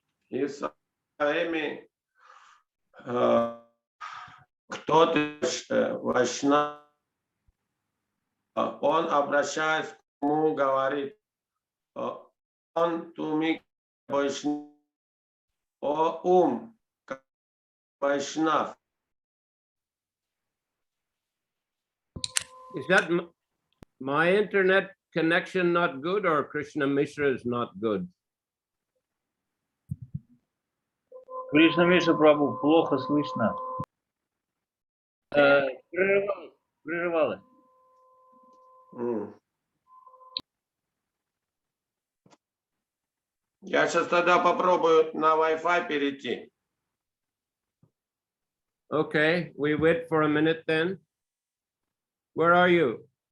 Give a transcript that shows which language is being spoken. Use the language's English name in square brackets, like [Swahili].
[Russian] И своими, кто ты, Вайшнав, он, обращаясь к нему, говорит, он туми Вайшнав, о Вайшнав. [English] Is that my internet connection not good, or Krishna Mishra is not good? [Russian] Кришна Миша Прабху, плохо слышно. Прерывалось. Я сейчас тогда попробую на Wi-Fi перейти. [English] Okay, we wait for a minute then. Where are you?